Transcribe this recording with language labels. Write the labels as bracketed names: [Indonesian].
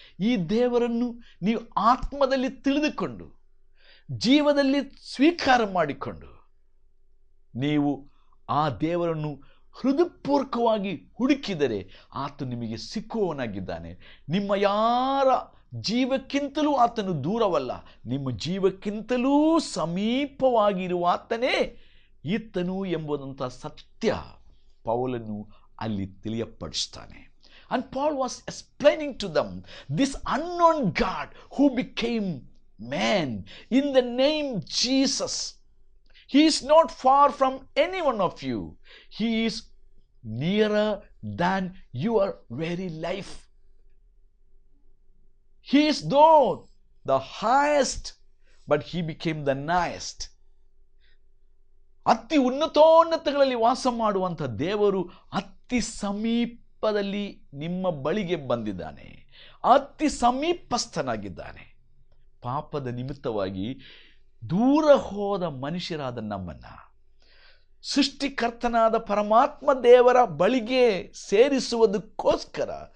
[Kannada] ಈ ದೇವರನ್ನು ನೀವು ಆತ್ಮದಲ್ಲಿ ತಿಳಿದುಕೊಂಡು, ಜೀವದಲ್ಲಿ ಸ್ವೀಕಾರ ಮಾಡಿಕೊಂಡು, ನೀವು ಆ ದೇವರನ್ನು ಹೃದಯಪೂರ್ವಕವಾಗಿ ಹುಡುಕಿದರೆ ಆತ ನಿಮಗೆ ಸಿಕ್ಕುವವನಾಗಿದ್ದಾನೆ. ನಿಮ್ಮ ಯಾರ ಜೀವಕ್ಕಿಂತಲೂ ಆತನು ದೂರವಲ್ಲ, ನಿಮ್ಮ ಜೀವಕ್ಕಿಂತಲೂ ಸಮೀಪವಾಗಿರುವ ಆತನೇ ಈತನು ಎಂಬುದಂಥ ಸತ್ಯ ಪೌಲನು ಅಲ್ಲಿ ತಿಳಿಯಪಡಿಸ್ತಾನೆ. [English] And Paul was explaining to them this unknown God who became man in the name Jesus. He is not far from any one of you. He is nearer than your very life. He is though the highest, but he became the nighest. [Kannada] ಅತಿ ಉನ್ನತೋನ್ನತಗಳಲ್ಲಿ ವಾಸ ಮಾಡುವಂಥ ದೇವರು ಅತಿ ಸಮೀಪದಲ್ಲಿ ನಿಮ್ಮ ಬಳಿಗೆ ಬಂದಿದ್ದಾನೆ, ಅತಿ ಸಮೀಪಸ್ಥನಾಗಿದ್ದಾನೆ. ಪಾಪದ ನಿಮಿತ್ತವಾಗಿ ದೂರ ಹೋದ ಮನುಷ್ಯರಾದ ನಮ್ಮನ್ನ ಸೃಷ್ಟಿಕರ್ತನಾದ ಪರಮಾತ್ಮ ದೇವರ ಬಳಿಗೆ ಸೇರಿಸುವುದಕ್ಕೋಸ್ಕರ